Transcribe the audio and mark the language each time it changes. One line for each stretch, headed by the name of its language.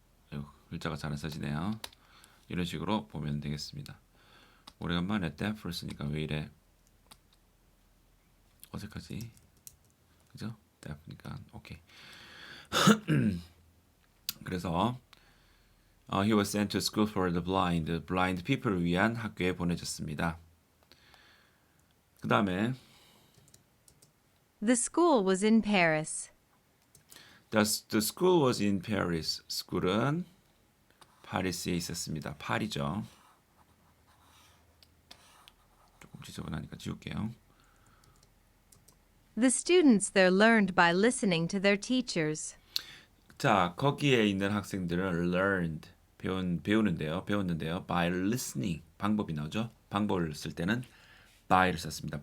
Korean: 아이고, 글자가 잘 안 써지네요. 이런 식으로 보면 되겠습니다. 오래간만에 deaf를 쓰니까 왜 이래 어색하지? 그죠? deaf니까 오케이.
English: 그래서 he was sent to school for the blind people을
Korean: 위한 학교에 보내졌습니다. 그 다음에
English: The school was in Paris. the school was in Paris.
Korean: school은 파리스에 있었습니다. 파리죠. 조금 지저분하니까 지울게요.
English: The students there learned by listening to their teachers.
Korean: 자, 거기에 있는 학생들은 learned 배웠는데요.
English: by listening
Korean: 방법이 나오죠. 방법을 쓸 때는 by를 썼습니다.